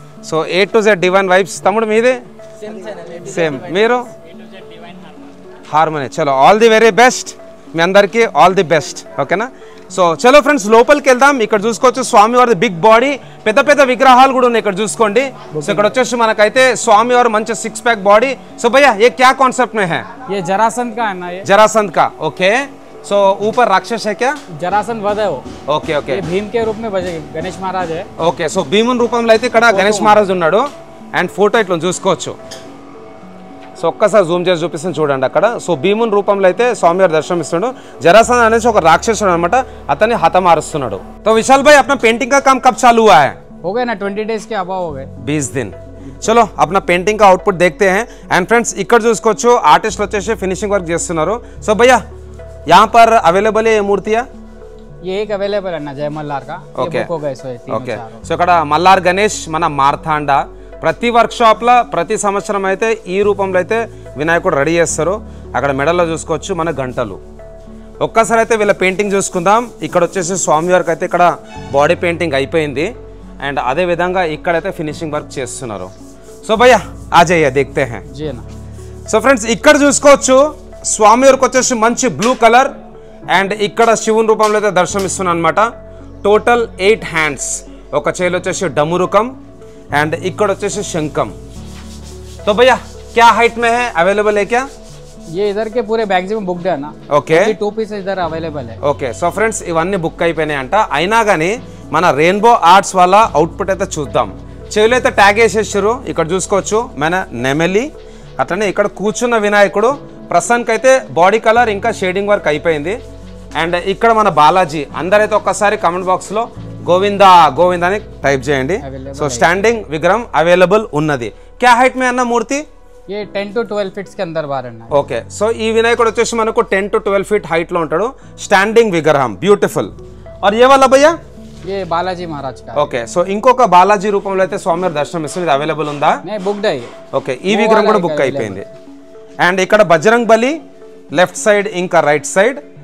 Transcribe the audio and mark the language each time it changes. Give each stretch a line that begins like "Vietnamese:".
Telugu: So A to Z divine vibes. తమ్ముడు మీది same. మీరు హార్మోని. చలో, ఆల్ ది వెరీ బెస్ట్ మీ అందరికీ, ఆల్ ది బెస్ట్. ఓకేనా? సో చలో ఫ్రెండ్స్, లోపలికి వెళ్దాం. ఇక్కడ చూసుకోవచ్చు స్వామివారి బిగ్ బాడీ, పెద్ద పెద్ద విగ్రహాలు కూడా ఉన్నాయి ఇక్కడ చూసుకోండి. సో ఇక్కడ వచ్చేసి మనకైతే స్వామివారు మంచి 6 पैक बॉडी. సో
Hindi: भैया, ये क्या कॉन्सेप्ट में है? ये जरासंध का है ना. ये जरासंध का. ओके. सो ऊपर राक्षस है क्या? जरासंध वध है वो.
Telugu: Okay okay.
Hindi: ये भीम के रूप में गणेश महाराज है.
Telugu: ఓకే. సో భీముని రూపంలో అయితే ఇక్కడ గణేష్ మహారాజ్ ఉన్నాడు. అండ్ ఫోటో ఇట్లా చూసుకోవచ్చు. సో ఒక్కసారి జూమ్ చేసి చూపిస్తాను చూడండి అక్కడ. సో భీముని రూపంలో అయితే స్వామివారి దర్శనం ఇస్తున్నాడు. జరాసంధ్ అనేసి ఒక రాక్షసుడు అనమాట, అతన్ని హతమారుస్తున్నాడు.
Hindi: तो विशाल भाई, अपना पेंटिंग का काम कब चालू हुआ है? हो गए ना 20 days के अभाव हो गए. 20 दिन. చలో अपना पेंटिंग का आउटपुट देखते हैं. एंड फ्रेंड्स,
Telugu: ఇక్కడ చూసుకోవచ్చు ఆర్టిస్టులు వచ్చేసి ఫినిషింగ్ వర్క్ చేస్తున్నారు.
Hindi: సో भैया, यहाँ पर अवेलेबल है ये मूर्तियाँ? ये एक अवेलेबल है ना, जय मल्हार का. ओके. हो गए सो
Telugu: ఓకే. సో ఇక్కడ మల్లార్ గణేష్, మన మార్తాండ. ప్రతి వర్క్షాప్లో ప్రతి సంవత్సరం అయితే ఈ రూపంలో అయితే వినాయకుడు రెడీ చేస్తారు. అక్కడ మెడల్లో చూసుకోవచ్చు మన గంటలు. ఒక్కసారి అయితే వీళ్ళ పెయింటింగ్ చూసుకుందాం. ఇక్కడ వచ్చేసి స్వామివారికి అయితే ఇక్కడ బాడీ పెయింటింగ్ అయిపోయింది. అండ్ అదే విధంగా ఇక్కడైతే ఫినిషింగ్ వర్క్ చేస్తున్నారు. సో భయ్యా,
Hindi: ఆ జయ్యా దేఖతే హై.
Telugu: సో ఫ్రెండ్స్, ఇక్కడ చూసుకోవచ్చు స్వామివారికి వచ్చేసి మంచి బ్లూ కలర్. అండ్ ఇక్కడ శివుని రూపంలో అయితే దర్శనం ఇస్తున్నాను అనమాట. Total 8 hands. ఒక చేతిలో వచ్చేసి డమురుకం అండ్ ఇక్కడ వచ్చేసి శంఖం.
Hindi: तो भैया, क्या हाइट में है, अवेलेबल है क्या? ये इधर के पूरे मैक्सिमम बुक्ड है ना.
Telugu: ఓకే.
Hindi: 2 पीस इधर अवेलेबल है.
Telugu: ఓకే. సో ఫ్రెండ్స్, ఇవన్నీ బుక్ అయిపోయినాయి అంట. అయినా కానీ మన రెయిన్బో ఆర్ట్స్ వాళ్ళ అవుట్పుట్ అయితే చూద్దాం. చెవిలో అయితే ట్యాగ్ వేసేసారు. ఇక్కడ చూసుకోవచ్చు మన నెమలి. అట్లనే ఇక్కడ కూర్చున్న వినాయకుడు. ప్రస్తుతానికి అయితే బాడీ కలర్ ఇంకా షేడింగ్ వర్క్ అయిపోయింది. అండ్ ఇక్కడ మన బాలాజీ. అందరైతే ఒక్కసారి కమెంట్ బాక్స్లో గోవిందా గోవిందా అని టైప్ చేయండి. సో స్టాండింగ్ విగ్రహం అవైలబుల్ ఉన్నది.
Hindi: क्या हाइट में अन्ना मूर्ति? ये 10 to 12 फीट्स के अंदर बाहर है.
Telugu: ఓకే. సో ఈ వినాయకుడు వచ్చేసి మనకు 10 to 12 ఫీట్ హైట్ లో ఉంటాడు. స్టాండింగ్ విగ్రహం, బ్యూటిఫుల్.
Hindi: और ये वाला भैया? ये बालाजी महाराज का.
Telugu: ఓకే. సో ఇంకొక బాలాజీ రూపంలో అయితే స్వామివారి దర్శనం ఇస్తుంది. ఇది అవైలబుల్ ఉందా?
Hindi: नहीं, बुक्ड है.
Telugu: ఓకే. ఈ విగ్రహం కూడా బుక్ అయిపోయింది. అండ్ ఇక్కడ బజరంగ్ బలి లెఫ్ట్ సైడ్ ఇంకా రైట్ సైడ్.